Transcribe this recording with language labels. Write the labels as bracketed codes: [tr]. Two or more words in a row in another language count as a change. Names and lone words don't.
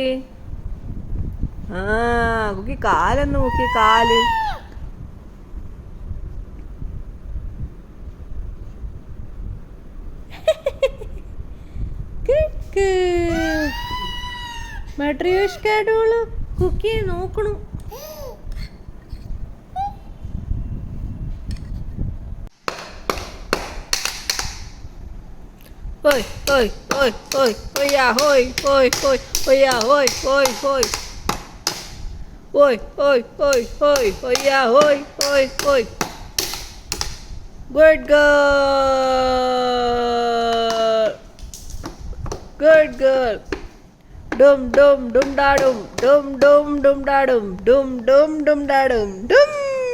[ml] ആ കുക്കി കാലൊന്ന് പൊക്കി, കാല്. മെട്രിയോഷ്കാഡോള് കുക്കിയെ നോക്കണു. Oi, oi, oi, oi, oia, oi, oi, oi, oia, oi, oi, oi. Oi, oi, oi, oi, oia, oi, oi, oi. [en] Good girl. Good girl. Dum dum dum da dum, dum dum dum da dum, dum dum dum da dum, dum.